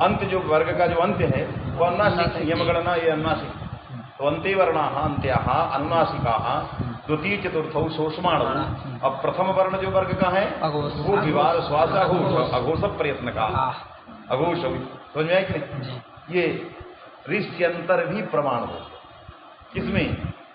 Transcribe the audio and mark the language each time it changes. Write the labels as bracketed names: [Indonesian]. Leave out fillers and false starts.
[Hindi] अंत जो वर्ग का जो अंत्य है वो अनुनासिक, यमगणना ये अनुनासिक। [Sanskrit] तो अन्ते वर्णाः अन्त्याः अनुनासिकाः द्वितीय चतुर्थौ सोष्माणौ। [Hindi] अब प्रथम वर्ण जो वर्ग का है वो विवार श्वास अघोष, अघोष प्रयत्न का अघोष। समझ में आया कि नहीं? ये ऋष्यंतर भी प्रमाण हो किसमें?